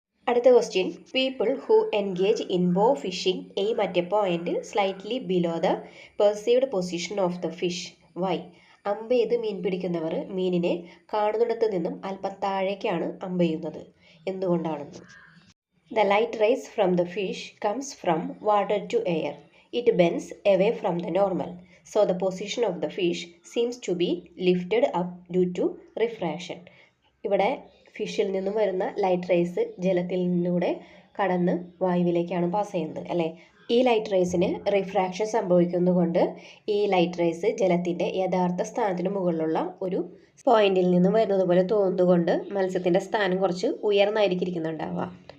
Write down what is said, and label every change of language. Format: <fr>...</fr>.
<ml>അടുത്ത</ml> <en>Question, people who engage in bow fishing aim at a point slightly below the perceived position of the fish. Why?</en> <ml>അമ്പ് ചെയ്ത് മീൻ പിടിക്കുന്നവർ മീനിനെ കാണുന്നിടത്ത് നിന്നും അല്പം താഴേക്കാണ് അമ്പ് ചെയ്യുന്നത്. എന്തുകൊണ്ടാണെന്ന്?</ml> <en>The light rays from the fish comes from water to air. It bends away from the normal. So the position of the fish seems to be lifted up due to refraction.</en> <ml>ഇവിടെ ഫിഷിൽ നിന്നും വരുന്ന light rays ജലത്തിൽ നിന്നൂടെ കടന്ന് വായുവിലേക്കാണ് pass ചെയ്യുന്നത് അല്ലേ. ഈ light റേസിന് refraction സംഭവിക്കുന്നതുകൊണ്ട് ഈ light rays ജലത്തിൻ്റെ യഥാർത്ഥ സ്ഥാനത്തിന് മുകളിലുള്ള ഒരു പോയിന്റിൽ നിന്നും വരുന്നത് പോലെ തോന്നുന്നതുകൊണ്ട് മത്സ്യത്തിൻ്റെ സ്ഥാനം കുറച്ച് ഉയർന്നായിരിക്കും ഇരിക്കുന്നുണ്ടാവുക.</ml>